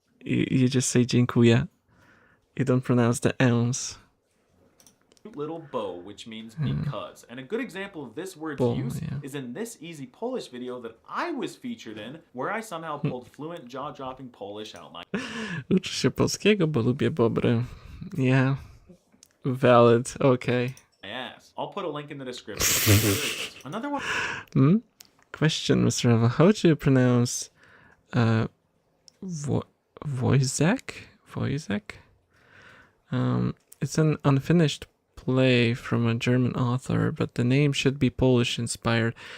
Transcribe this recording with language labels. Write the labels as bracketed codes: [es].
[en] You just say dziękuję. You don't pronounce the L's. little bow, which means because. And a good example of this word's [pl] Bo, [en] use yeah. is in this easy Polish video that I was featured in, where I somehow pulled fluent jaw-dropping Polish out my [pl] Uczę się polskiego, bo lubię bobry. [en] Yeah. Valid. Okay. ass. I'll put a link in the description. Another one. Question, Mr. Eva. How do you pronounce Wojciech? Wojciech? It's an unfinished play from a German author, but the name should be Polish inspired.